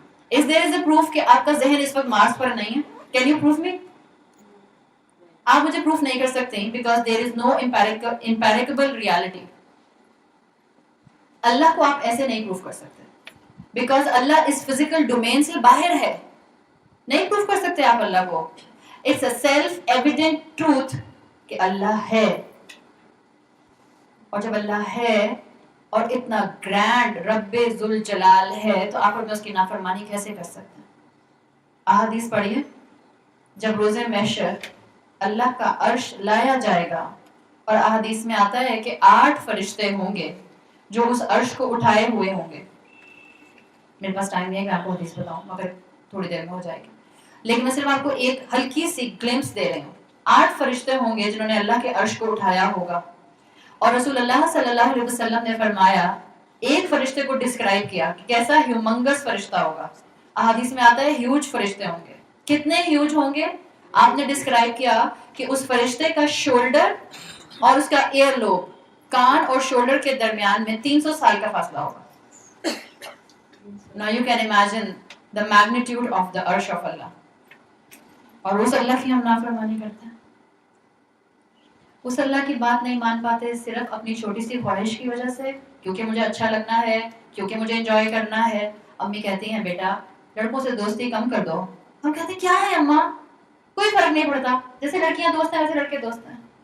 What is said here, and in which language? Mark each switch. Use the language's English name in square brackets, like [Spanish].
[English] Is there a proof [Hindi] कि आपका जहन इस वक्त मार्स पर नहीं है? [English] Can you prove me? [Hindi] आप मुझे प्रूफ नहीं कर सकते [English] because there is no empirical reality. [Hindi] अल्लाह को आप ऐसे नहीं प्रूफ कर सकते because अल्लाह इस फिजिकल डोमेन से बाहर है. नहीं प्रूफ कर सकते आप अल्लाह को. [English] It's a self-evident truth [Hindi] कि अल्लाह है. और जब अल्लाह है और इतना ग्रैंड रब्बे जुल जलाल है, तो आप और मैं उसकी नाफरमानी कैसे कर सकते हैं? अहादीस पढ़िए, जब रोज़े महशर अल्लाह का अर्श लाया जाएगा और अहादीस में आता है कि 8 फरिश्ते होंगे जो उस अर्श को उठाए हुए होंगे. मेरे पास टाइम नहीं है कि आपको हदीस बताऊं, मगर थोड़ी देर में हो जाएगी. लेकिन मैं सिर्फ आपको एक हल्की सी ग्लिम्स दे रही हूँ. 8 फरिश्ते होंगे जिन्होंने अल्लाह के अर्श को उठाया होगा. और रसूलुल्लाह सल्लल्लाहु अलैहि वसल्लम ने फरमाया, एक फरिश्ते को डिस्क्राइब किया कि कैसा ह्यूमंगस फरिश्ता होगा. अहादीस में आता है ह्यूज फरिश्ते होंगे. कितने ह्यूज होंगे? आपने डिस्क्राइब किया कि उस फरिश्ते का शोल्डर और उसका ईयर लोब, कान और शोल्डर के दरमियान में 300 साल का फासला होगा. [English] Now you can imagine the magnitude of the arsh of Allah. [Hindi] और उस अल्लाह की हम नाफरमानी करते हैं. उस अल्लाह की बात नहीं मान पाते सिर्फ अपनी छोटी सी ख्वाहिश की वजह से, क्योंकि मुझे अच्छा लगना है, क्योंकि मुझे एंजॉय करना है. अम्मी कहती हैं बेटा लड़कों से दोस्ती कम कर दो. हम कहते हैं क्या है अम्मा, कोई फर्क नहीं पड़ता, जैसे लड़कियां दोस्त हैं वैसे लड़के दोस्त हैं.